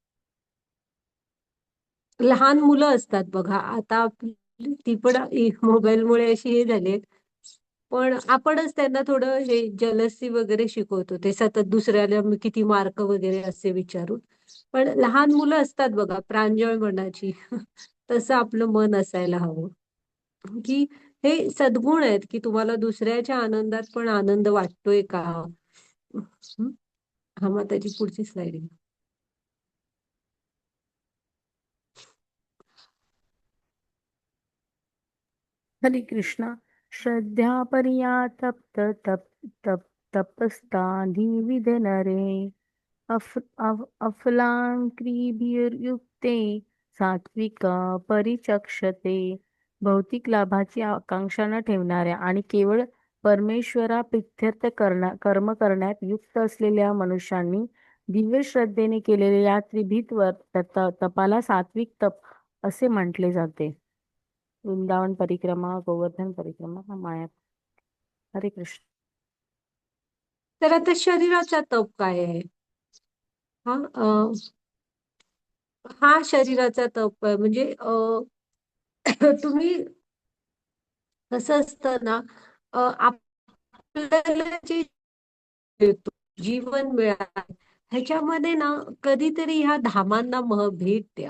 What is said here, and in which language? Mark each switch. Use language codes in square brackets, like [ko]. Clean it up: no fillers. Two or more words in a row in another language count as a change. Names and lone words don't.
[mr] लहान मुलं असतात बघा, आता ती पण मोबाईलमुळे अशी हे झाली, पण आपणच त्यांना थोडं हे जलसी वगैरे शिकवतो, ते सतत दुसऱ्याला किती मार्क वगैरे असे विचारून. पण लहान मुलं असतात बघा प्रांजळ मनाची, तसं आपलं मन असायला हवं. की हे सद्गुण आहेत की तुम्हाला दुसऱ्याच्या आनंदात पण आनंद वाटतोय का. हं? हा, मग त्याची पुढची स्लाइड आहे. हरे कृष्णा. [sa] श्रद्धा परिया तप्त तप तप तपस्ताधिविध नरे अफलांक्रिभिर्युक्ते सात्विका परिचक्षते. [mr] भौतिक लाभाची आकांक्षा न ठेवणाऱ्या आणि केवळ परमेश्वराप्रित्यर्थ कर्म करण्यात युक्त असलेल्या मनुष्यांनी दिव्य श्रद्धेने केलेल्या या त्रिभित तपाला सात्विक तप असे म्हटले जाते. वृंदावन परिक्रमा, गोवर्धन परिक्रमा, माया. हरे कृष्ण. तर आता शरीराचा तप काय आहे? हा हा शरीराचा तप आहे. म्हणजे तुम्ही कसं असतं ना, आपल्याला जे मिळतो, जीवन मिळालं, ह्याच्यामध्ये ना कधीतरी ह्या धामांना भेट द्या.